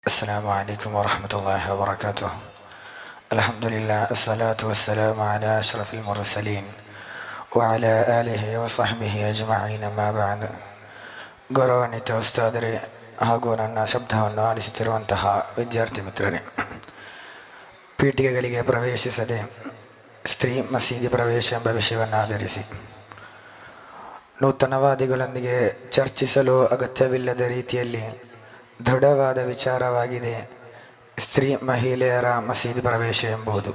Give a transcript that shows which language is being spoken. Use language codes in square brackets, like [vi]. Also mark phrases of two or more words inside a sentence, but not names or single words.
[ar] السلام عليكم ورحمة الله وبركاته. الحمد لله، الصلاة والسلام على أشرف المرسلين وعلى آله وصحبه أجمعين. ما بعد. [kn] ಗೌರವಾನ್ವಿತ ಉಸ್ತಾದರೇ ಹಾಗೂ ನನ್ನ ಶಬ್ದವನ್ನು ಆಲಿಸುತ್ತಿರುವಂತಹ ವಿದ್ಯಾರ್ಥಿ ಮಿತ್ರರೇ, ಪೀಠಿಗೆಗಳಿಗೆ ಪ್ರವೇಶಿಸದೆ ಸ್ತ್ರೀ ಮಸೀದಿ ಪ್ರವೇಶ ಎಂಬ ವಿಷಯವನ್ನು ಆಧರಿಸಿ ನೂತನವಾದಿಗಳೊಂದಿಗೆ ಚರ್ಚಿಸಲು ಅಗತ್ಯವಿಲ್ಲದ ರೀತಿಯಲ್ಲಿ ದೃಢವಾದ ವಿಚಾರವಾಗಿದೆ ಸ್ತ್ರೀ ಮಹಿಳೆಯರ ಮಸೀದಿ ಪ್ರವೇಶ ಎಂಬುದು.